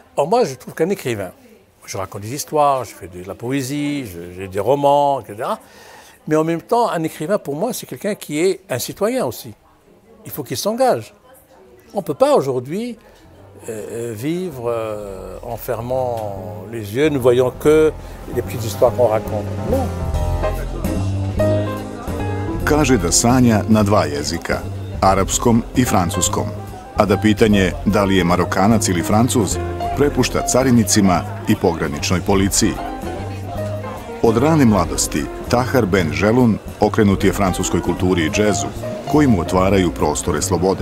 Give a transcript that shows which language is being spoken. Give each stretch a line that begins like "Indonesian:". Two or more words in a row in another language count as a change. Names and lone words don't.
French: moi, je trouve qu'un écrivain, je raconte des histoires, je fais de la poésie, j'ai des romans, etc. Mais en même temps, un écrivain, pour moi, c'est quelqu'un qui est un citoyen aussi. Il faut qu'il s'engage. On ne peut pas aujourd'hui vivre en fermant les yeux, ne voyant que les petites histoires qu'on raconte. Non.
Serbian: Kaže da sanja na dva jezika, arapskom i francuskom, a da pitanje da li je Marokanac ili Francuz prepušta carinicima i pograničnoj policiji. Od rane mladosti Tahar Ben Jelloun okrenut je francuskoj kulturi i džezu, koji mu otvaraju prostore slobode.